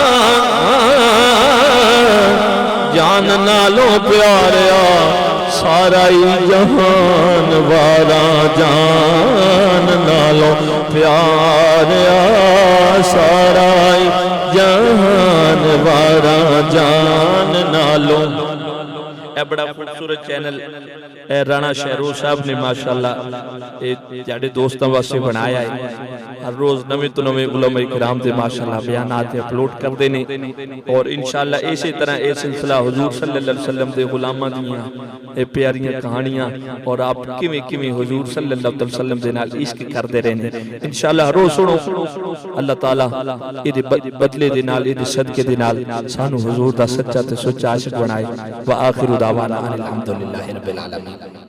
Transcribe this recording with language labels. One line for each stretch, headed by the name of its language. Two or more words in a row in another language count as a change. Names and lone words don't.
Punjabi: ਜਾਨ ਨਾਲੋਂ ਪਿਆਰਿਆ, ਸਾਰਾ ਹੀ ਜਹਾਨ ਵਾਰਾ ਜਾਨ ਨਾਲੋਂ ਪਿਆਰਿਆ, ਸਾਰਾ ਹੀ ਜਹਾਨ ਵਾਰਾ ਜਾਨ ਨਾਲੋਂ। ਇਹ ਬੜਾ ਖੂਬਸੂਰਤ ਚੈਨਲ ਰਾਣਾ ਸ਼ਹਿਰੋਜ਼ ਸਾਹਿਬ ਨੇ माशाअल्लाह ਇਹ ਸਾਡੇ ਦੋਸਤਾਂ ਵਾਸਤੇ ਬਣਾਇਆ ਹੈ। ਹਰ ਰੋਜ਼ ਨਵੇਂ ਤੋਂ ਨਵੇਂ ਉਲਮਾ ਇਕਰਾਮ ਦੇ ਮਾਸ਼ਾਅੱਲਾਹ ਬਯਾਨਾਤ ਅਪਲੋਡ ਕਰਤੇ ਨੇ ਔਰ ਇੰਸ਼ਾਅੱਲਾਹ
Urdu: اسی طرح یہ سلسلہ
Punjabi: ਹਜ਼ੂਰ
Arabic: صلى الله عليه وسلم
Punjabi: ਦੇ ਗ਼ੁਲਾਮਾਂ ਦੀਆਂ ਯੇ ਪਿਆਰੀਆਂ ਕਹਾਣੀਆਂ ਔਰ ਆਪ ਕਿਵੇਂ ਕਿਵੇਂ ਹਜ਼ੂਰ
Arabic: صلى الله عليه وسلم
Punjabi: ਦੇ ਨਾਲ ਇਸ਼ਕ ਕਰਤੇ ਰਹਿਣੇ ਇੰਸ਼ਾਅੱਲਾਹ ਰੋਜ਼ ਸੁਣੋ। ਅੱਲਾਹ ਤਾਲਾ ਇਹਦੇ ਬਦਲੇ ਦੇ ਨਾਲ ਇਹਦੇ ਸਦਕੇ ਦੇ ਨਾਲ ਸਾਨੂੰ ਹਜ਼ੂਰ ਦਾ ਸੱਚਾ ਤੇ ਸੁੱਚਾ ਆਸ਼ਿਕ ਬਣਾਏ।
Arabic: وآخر دعوانا أن الحمد لله رب العالمين.